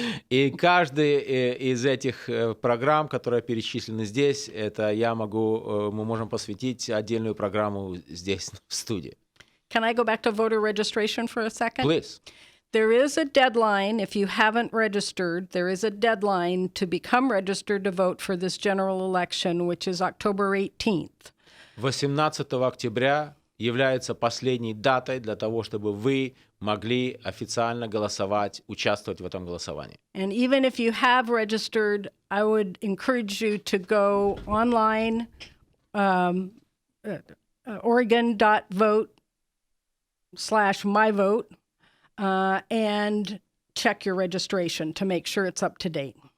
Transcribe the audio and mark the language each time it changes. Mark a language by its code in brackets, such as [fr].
[ru] И каждый из этих программ, которые перечислены здесь, мы можем посвятить отдельную программу здесь в студии. [en] Can I go back to voter registration for a second? Please. There is a deadline, if you haven't registered, there is a deadline to become registered to vote for this general election, which is October 18th. [ru] 18 октября является последней датой для того, чтобы вы могли официально голосовать, участвовать в этом голосовании. [en] And even if you have registered, I would encourage you to go online, oregon.vote/myvote, and check your registration to make sure it's up to date.